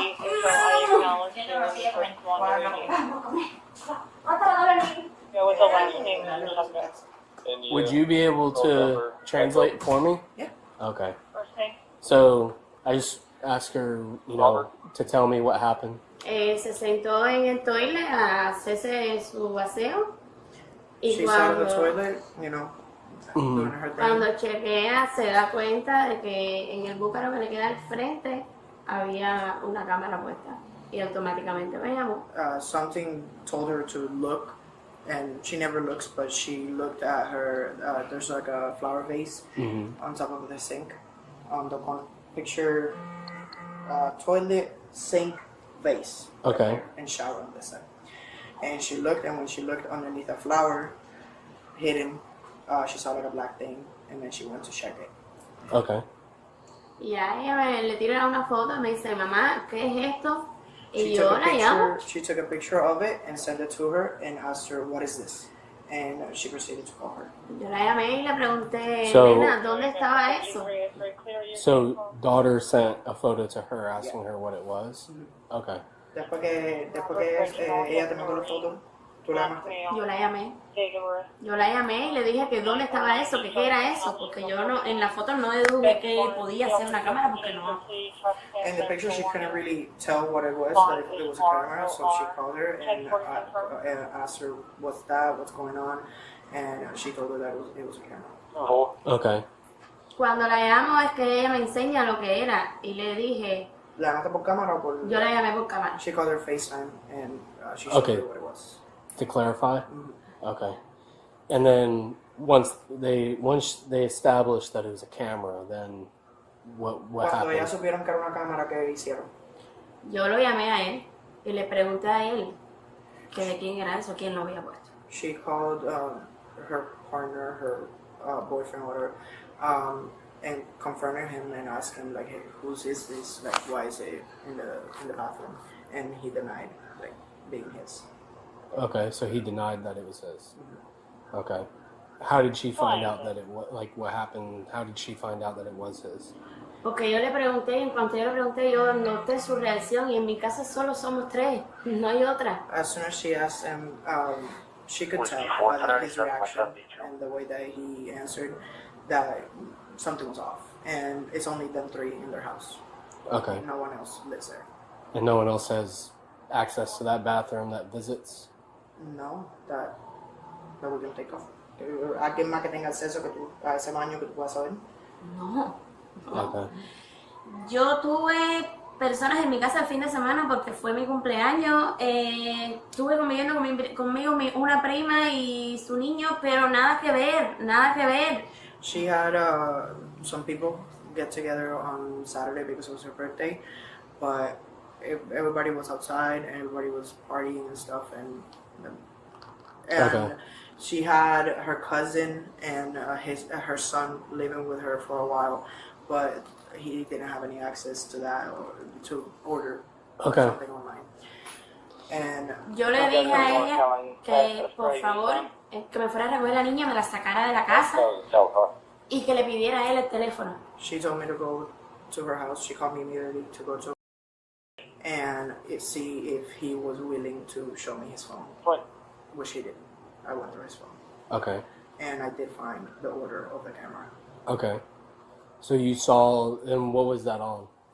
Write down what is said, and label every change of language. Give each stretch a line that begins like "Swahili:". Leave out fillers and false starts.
English: need to leave, so I acknowledge your first one. Go with the last name and the subject. Would you be able to translate for me? Yeah. Okay. First name? So I just asked her, to tell me what happened.
Spanish: Se sentó en el toilet a hacerse su vaseo y
English: She sat in the
Spanish: cuando,
English: toilet, doing her thing.
Spanish: cuando chequea se da cuenta de que en el búcaro que le queda al frente había una cámara puesta y automáticamente me llamó.
English: Something told her to look, and she never looks, but she looked at her. There's like a flower vase on top of the sink. On the one picture, toilet, sink, vase. Okay. And shower on this side. And she looked, and when she looked underneath a flower, hidden, she saw like a black thing, and then she went to check it. Okay.
Spanish: Y a ella le tira una foto y me dice, mamá, ¿qué es esto? Y
English: She
Spanish: yo
English: took a
Spanish: la llamo.
English: picture. She took a picture of it and sent it to her and asked her, "What is this?" And she proceeded to call her.
Spanish: Yo la llamé y le pregunté,
English: So-
Spanish: nena, ¿dónde estaba eso?
English: So daughter sent a photo to her asking her what it was? Okay.
Spanish: Después que ella te mandó la foto, tú la llamaste. Yo la llamé. Yo la llamé y le dije que dónde estaba eso, que qué era eso, porque yo no, en la foto no deduje que podía ser una cámara porque no.
English: In the picture, she couldn't really tell what it was, but it was a camera, so she called her and asked her, "What's that? What's going on?" And she told her that it was a camera. Okay.
Spanish: Cuando la llamo es que ella me enseña lo que era y le dije, ¿La llamaste por cámara o por...? yo la llamé por cámara.
English: She called her FaceTime and she showed Okay. her what it was. To clarify? Okay. And then once they established that it was a camera, then what
Spanish: Cuando ya
English: happened?
Spanish: supieron que era una cámara, ¿qué hicieron? Yo lo llamé a él y le pregunté a él que de quién era eso, quién lo había puesto.
English: She called her partner, her boyfriend, whatever, and confronted him and asked him like, "Hey, whose is this? Like, why is it in the bathroom?" And he denied like being his. Okay, so he denied that it was his. Okay. How did she find out that it was, like, what happened? How did she find out that it was his?
Spanish: Porque yo le pregunté y en cuanto yo le pregunté yo noté su reacción y en mi casa solo somos tres, no hay otra.
English: As soon as she asked him, she could tell by his reaction and the way that he answered that something was off. And it's only them three in their house. Okay. No one else lives there. And no one else has access to that bathroom that visits? No, that we can think of.
Spanish: ¿Alguien más que tenga acceso a ese baño que tú puedas saber? No.
English: Okay.
Spanish: Yo tuve personas en mi casa el fin de semana porque fue mi cumpleaños. Estuve conmigo una prima y su niño, pero nada que ver, nada que ver.
English: She had some people get together on Saturday because it was her birthday, but everybody was outside and everybody was partying and stuff, and Okay. she had her cousin and her son living with her for a while, but he didn't have any access to that or to order Okay. something online. And
Spanish: Yo le dije a ella que por favor que me fuera a recoger a la niña, me la sacara de la casa y que le pidiera a él el teléfono.
English: she told me to go to her house. She called me immediately to go to and see if he was willing to show me his phone, which he didn't. I went through his phone, Okay. and I did find the order of the camera. Okay. So you saw, and what was that on?